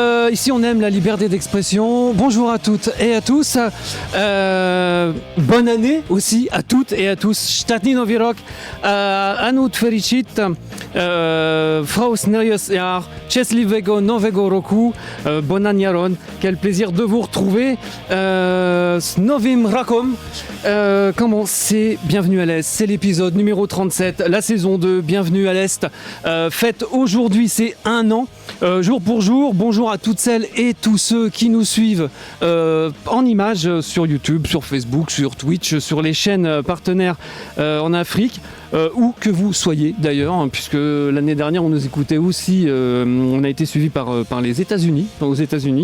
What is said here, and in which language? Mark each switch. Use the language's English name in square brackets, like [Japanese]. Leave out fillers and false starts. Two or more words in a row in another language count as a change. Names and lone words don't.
[French] ici on aime la liberté d'expression. Bonjour à toutes et à tous. Bonne année aussi à toutes et à tous. Sztatni Nowy Rok. Anut Fericit. Fraus Nerios Jaar. [Polish] Szczęśliwego Nowego Roku. [Esperanto] Bonan Jaron. [French] Quel plaisir de vous retrouver. [Ukrainian] З Новим Роком. [French] Comment c'est Bienvenue à l'Est. C'est l'épisode numéro 37, la saison 2. Bienvenue à l'Est. Fête aujourd'hui, c'est un an. Jour pour jour, bonjour à toutes celles et tous ceux qui nous suivent en images sur YouTube, sur Facebook, sur Twitch, sur les chaînes partenaires en Afrique, où que vous soyez d'ailleurs, hein, puisque l'année dernière on nous écoutait aussi, on a été suivi par les États-Unis, aux États-Unis.